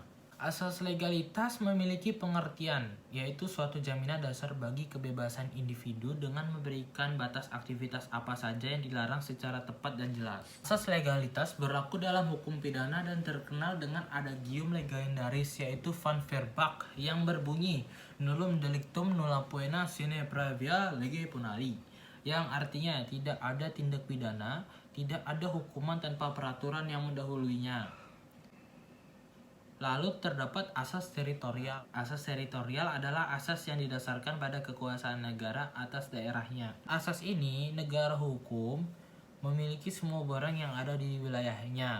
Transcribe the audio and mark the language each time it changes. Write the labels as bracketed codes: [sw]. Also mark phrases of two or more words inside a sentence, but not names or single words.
[id] Asas legalitas memiliki pengertian, yaitu suatu jaminan dasar bagi kebebasan individu dengan memberikan batas aktivitas apa saja yang dilarang secara tepat dan jelas. Asas legalitas berlaku dalam hukum pidana dan terkenal dengan adagium legendaris, yaitu Van Verbach yang berbunyi [la] nullum delictum nulla poena sine previa lege punali, [id] yang artinya tidak ada tindak pidana, tidak ada hukuman tanpa peraturan yang mendahulunya. Lalu terdapat asas teritorial. Asas teritorial adalah asas yang didasarkan pada kekuasaan negara atas daerahnya. Asas ini negara hukum memiliki semua barang yang ada di wilayahnya.